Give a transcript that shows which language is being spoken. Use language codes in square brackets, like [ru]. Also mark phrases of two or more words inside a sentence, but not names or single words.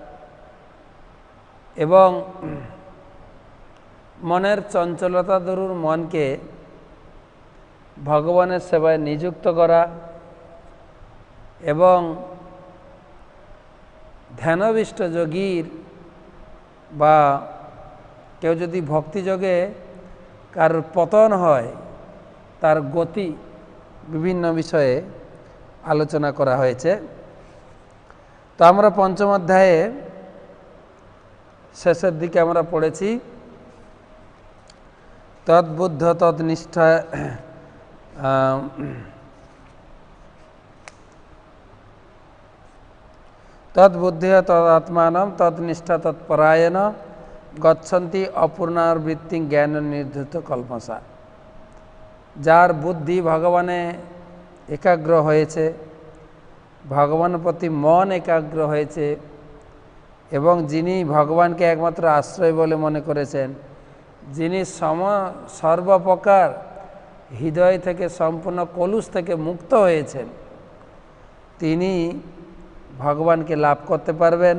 [bn] এবং মনের চঞ্চলতা দূর মনকে ভগবানের সেবায় নিযুক্ত করা এবং ধ্যানবিষ্ট যোগীর বা কেউ যদি ভক্তিযোগে কার পতন হয় তার গতি বিভিন্ন বিষয়ে আলোচনা করা হয়েছে। তো আমরা পঞ্চম অধ্যায়ে শেষের দিকে আমরা পড়েছি [sa] তদ্বুদ্ধ তদ্নিষ্ঠা तद्बुद्धिया तदात्मान तद्निष्ठा तत्परायण गच्छन्ति अपूर्णावृत्ति ज्ञान निर्धृत कल्पसा। [bn] যার বুদ্ধি ভগবানে একাগ্র হয়েছে, ভগবান প্রতি মন একাগ্র হয়েছে এবং যিনি ভগবানকে একমাত্র আশ্রয় বলে মনে করেছেন, যিনি সর্বপ্রকার হৃদয় থেকে সম্পূর্ণ কলুষ থেকে মুক্ত হয়েছেন, তিনি ভগবানকে লাভ করতে পারবেন।